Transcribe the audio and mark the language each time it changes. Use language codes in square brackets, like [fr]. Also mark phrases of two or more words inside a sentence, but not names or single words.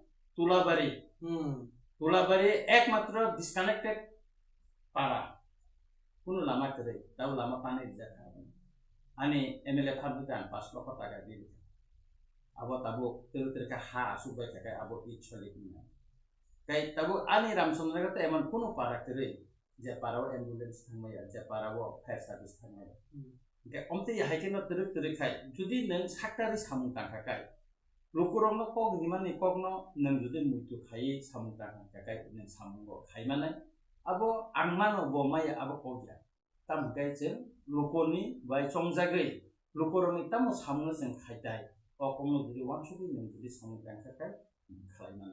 [trp] tulabari ekmatro disconnected para kuno lama kere tabu lama pane jaka ani mla phabutan 5 [bn] লক্ষ টাকা দিল [trp] abo tabu terka ha subai jakai abo icholi na kai tabu ani ramchandra gate emon kono parak tere je parao ambulance thangmaya je parao [en] fire service [trp] thangmaya ge omte haikeno tere khai judi nang saktari samung tangka kai lokurongno kog nimani kogno nang judi mutu khai samung tangka kai nang samungo khai mane abo angmano bo maya abo kogya tam kai je lokoni bai chongjagai lokurongni tamo samung jeng khaitai o kono judi wansugi nang judi samung tangka kai khai mane